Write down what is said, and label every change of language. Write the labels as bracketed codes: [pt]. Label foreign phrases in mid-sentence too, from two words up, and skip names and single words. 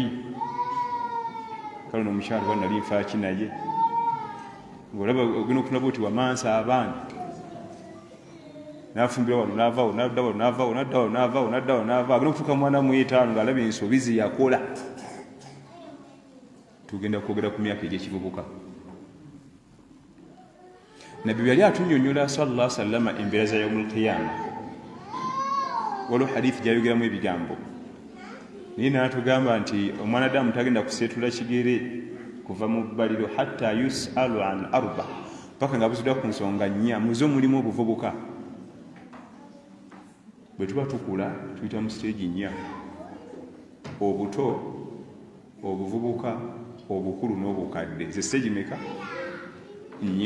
[lg] Kale n'omukyala wa nali nfaaki naye ng'olaba ogenda okulaba oti wamansa abaana nafumbira wano n'avaawo n'adda wano n'avaawo n'adda wano n'avaawo n'adda wano n'avaawo agenda okutuuka mu 45 ng'alaba ensobi ze yakola. Tugenda kwogera ku myaka egy'ekivubuka. Nabbi yali atunnyonnyola [ar] صلى الله عليه وسلم [lg] embeera za [ar] يوم القيامة. [lg] Waliwo hadithi gyayogeramu ebigambo naye n'atugamba nti omwanadamu tagenda kuseetula kigere kuva mu bbaliro [ar] حتى يسأل عن أربع, [lg] paka nga buziddwa ku nsonga 4 muzo mulimu obuvubuka. Bwe tuba tukula tuyita mu stage 4: obuto, obuvubuka, obukulu n'obukadde. Ze stage meka? 4.